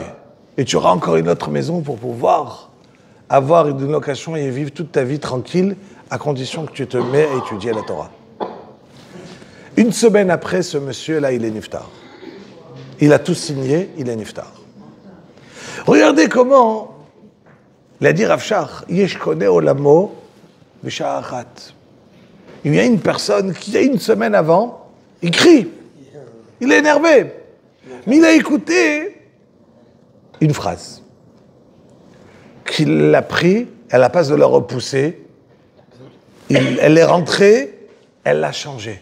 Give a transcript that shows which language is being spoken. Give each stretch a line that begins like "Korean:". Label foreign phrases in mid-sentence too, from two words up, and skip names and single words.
French: Et tu auras encore une autre maison pour pouvoir avoir une location et vivre toute ta vie tranquille, à condition que tu te mets à étudier la Torah. Une semaine après, ce monsieur-là, il est niftar. Il a tout signé, il est niftar. Regardez comment, il a dit Rav Shach,
Hebrew: יש קונה עולמו בשעה אחת.
French: Il y a une personne qui, une semaine avant, il crie. Il est énervé. Mais il a écouté une phrase qu'il a pris, à la place de la repousser, elle est rentrée, elle l'a changé.